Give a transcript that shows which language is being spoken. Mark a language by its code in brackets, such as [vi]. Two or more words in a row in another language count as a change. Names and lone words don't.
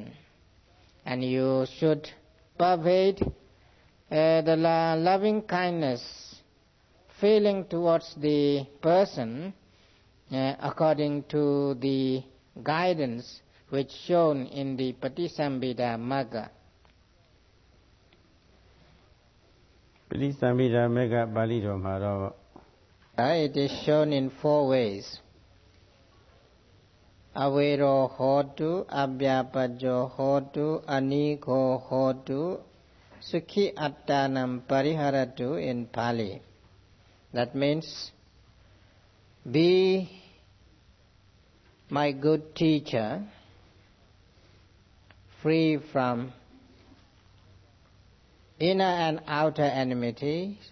[en] And you should pervade the loving kindness feeling towards the person according to the guidance which shown in the Patisambhida Magga. [my] ပဋိသမိဓာမေကပါဠိတော်မှာတော့ [en] It is shown in 4 ways. [pi] Avero hotu, abhyapajo hotu, aniko hotu, sukhi attanam pariharatu [en] in Pali. That means, be my good teacher, free from inner and outer enmities.